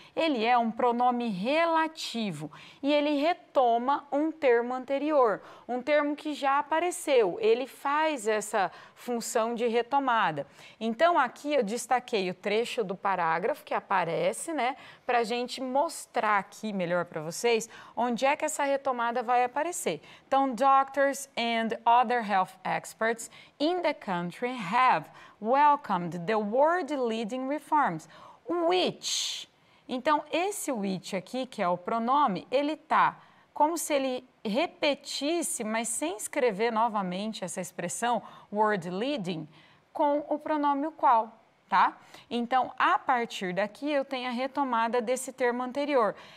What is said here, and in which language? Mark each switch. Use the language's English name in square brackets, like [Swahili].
[Portuguese] Ele é um pronome relativo e ele retoma um termo anterior, um termo que já apareceu, ele faz essa função de retomada. Então, aqui eu destaquei o trecho do parágrafo que aparece, né, para a gente mostrar aqui melhor para vocês onde é que essa retomada vai aparecer. [English] Então, doctors and other health experts in the country have welcomed the world-leading reforms, which. [Portuguese] Então, esse which aqui, que é o pronome, ele tá como se ele repetisse, mas sem escrever novamente essa expressão world-leading, com o pronome o qual, tá? Então, a partir daqui, eu tenho a retomada desse termo anterior.